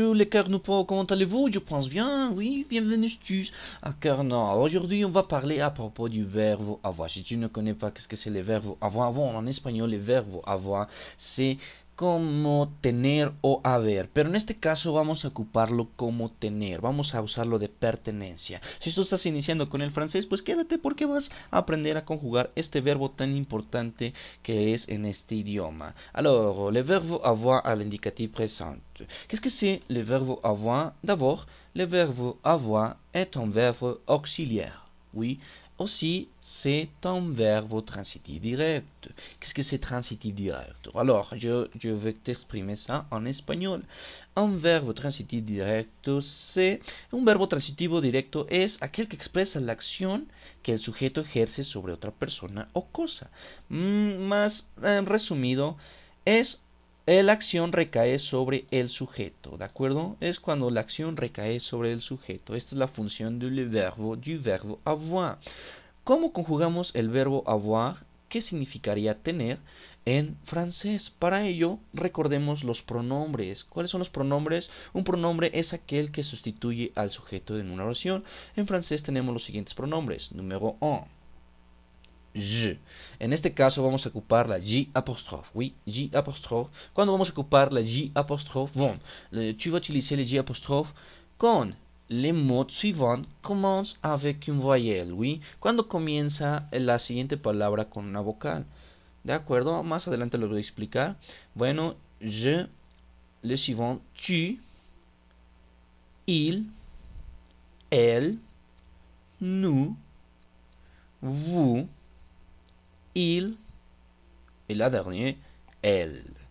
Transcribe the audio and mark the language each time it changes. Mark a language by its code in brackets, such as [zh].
[fr] cœur, comment allez-vous? Je pense bien, oui, bienvenue tous à cœur. Non, aujourd'hui on va parler à propos du verbe avoir. Si tu ne connais pas qu'est-ce que c'est le verbe avoir, bon, en espagnol le verbe avoir c'est [es] como tener o haber, pero en este caso vamos a ocuparlo como tener, vamos a usarlo de pertenencia. Si tú estás iniciando con el francés, pues quédate porque vas a aprender a conjugar este verbo tan importante que es en este idioma. [fr] Alors, le verbe avoir à l'indicatif présent. Qu'est-ce que c'est le verbe avoir? D'abord, le verbe avoir est un verbe auxiliaire. Oui, aussi, c'est un verbe transitif direct. Qu'est-ce que c'est transitif direct? Alors, je vais t'exprimer ça en espagnol. [es] Un verbo transitivo directo c'est un verbo transitivo directo es aquel que expresa la acción que el sujeto ejerce sobre otra persona o cosa. Más resumido, es la acción recae sobre el sujeto, ¿de acuerdo? Es cuando la acción recae sobre el sujeto. Esta es la función du verbo avoir. ¿Cómo conjugamos el verbo avoir? ¿Qué significaría tener en francés? Para ello, recordemos los pronombres. ¿Cuáles son los pronombres? Un pronombre es aquel que sustituye al sujeto en una oración. En francés tenemos los siguientes pronombres. Número 1. Je. En este caso vamos a ocupar la J apostrophe. [fr] Oui, J apostrophe. [es] Cuando vamos a ocupar [fr] la J apostrophe, bon, tu vas utiliser le J apostrophe con les mots suivants commencent avec une voyelle, oui. [es] Cuando comienza la siguiente palabra con una vocal. ¿De acuerdo? Más adelante lo voy a explicar. [fr] Bueno, je, le suivant, tu, il, elle, nous, vous, il, et la dernière, elle.